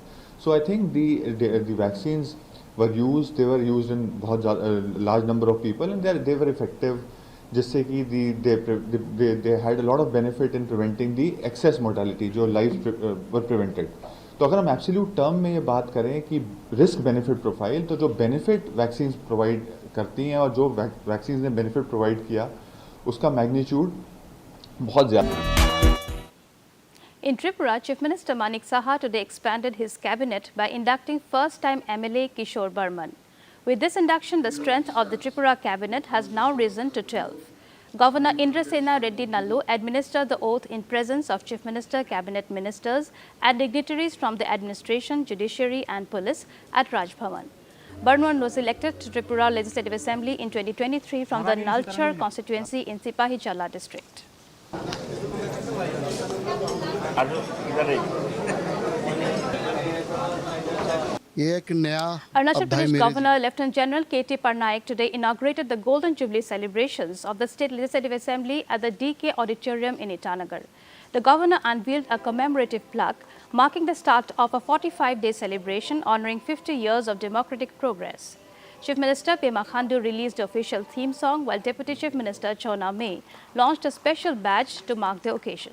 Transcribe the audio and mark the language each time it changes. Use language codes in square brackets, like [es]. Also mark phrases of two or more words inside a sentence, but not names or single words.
[en] So I think the vaccines were used, they were used in बहुत large number of people and they were effective, [hi] जिससे कि [en] they had a lot of benefit in preventing the excess mortality, जो life were prevented. [hi] तो अगर हम [en] absolute term [hi] में ये बात करें कि [en] risk benefit profile, [hi] तो जो [en] benefit vaccine provide [hi] करती हैं और जो वैक्सीन ने [en] benefit provide [hi] किया उसका मैग्नीट्यूड बहुत ज़्यादा. [en] In Tripura, Chief Minister Manik Saha today expanded his cabinet by inducting first-time MLA Kishore Burman. With this induction, the strength of the Tripura cabinet has now risen to 12. Governor Indrasena Reddy Nallu administered the oath in presence of Chief Minister, cabinet ministers and dignitaries from the administration, judiciary and police at Raj Bhavan. Burman was elected to Tripura Legislative Assembly in 2023 from the Nalchar constituency in Sipahijala district. Arunachal Pradesh Governor Lieutenant General K.T. Parnaik today inaugurated the Golden Jubilee celebrations of the State Legislative Assembly at the DK Auditorium in Itanagar. The governor unveiled a commemorative plaque marking the start of a 45-day celebration honoring 50 years of democratic progress. Chief Minister Pema Khandu released the official theme song, while Deputy Chief Minister Chona May launched a special badge to mark the occasion.